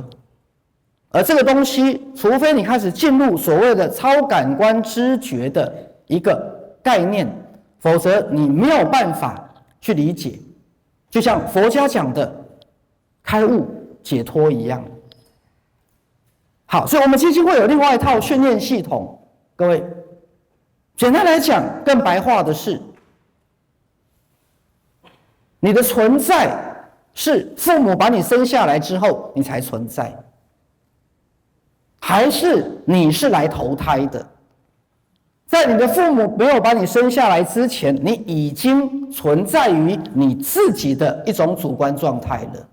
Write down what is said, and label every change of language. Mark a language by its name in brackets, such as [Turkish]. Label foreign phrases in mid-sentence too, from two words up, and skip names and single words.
[Chinese] 而這個東西，除非你開始進入所謂的超感官知覺的一個概念，否則你沒有辦法去理解。就像佛家講的開悟解脫一樣。好，所以我們基金會有另外一套訓練系統。各位，簡單來講，更白話的是，你的存在是父母把你生下來之後你才存在，還是你是來投胎的？在你的父母沒有把你生下來之前，你已經存在於你自己的一種主觀狀態了。